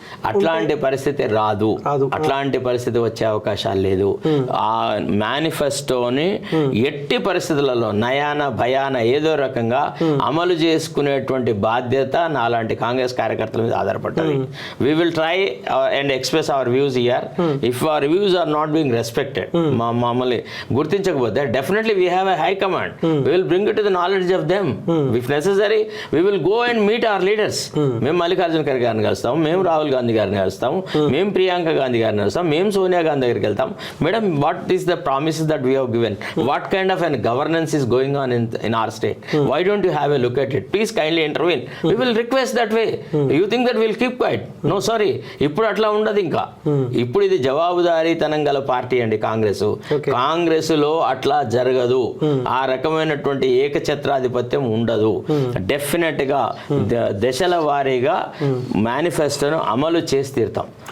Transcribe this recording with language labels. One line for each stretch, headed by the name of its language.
Telugu: అట్లాంటి పరిస్థితి రాదు, అట్లాంటి పరిస్థితి వచ్చే అవకాశాలు లేదు. ఆ మేనిఫెస్టోని ఎట్టి పరిస్థితులలో నయాన భయాన ఏదో రకంగా అమలు చేసుకునేటువంటి బాధ్యత నాలాంటి కాంగ్రెస్ కార్యకర్తల మీద ఆధారపడ్డది.
English: We will try and express our views here. If our views are not being respected,
Telugu: మామూలు గుర్తించకపోతే
English: definitely we have a high command. We will bring it to the knowledge of them. If necessary, we will go and meet our leaders.
Telugu: మేము మల్లికార్జున ఖర్గే గారిని కలుస్తాము, మేము రాహుల్ గాంధీ గారిని కలుస్తాము, మేము ప్రియాంక గాంధీ గారిని కలుస్తాం, మేము సోనియా గాంధీ దగ్గరికి వెళ్తాం.
English: Madam, what is the promises that we have given? What kind of an governance is going on in our state? Why don't you have a look at it? Please kindly intervene. We will request that way. You think that we will keep quiet? No, sorry.
Telugu: ఇప్పుడు అట్లా ఉండదు. ఇంకా ఇప్పుడు ఇది జవాబుదారీతనం గల party అండి కాంగ్రెస్ లో అట్లా జరగదు. ఆ రకమైనటువంటి ఏకఛత్రాధిపత్యం ఉండదు. డెఫినెట్ గా దశల వారీగా మేనిఫెస్టోను అమలు చేసి తీరుతాం.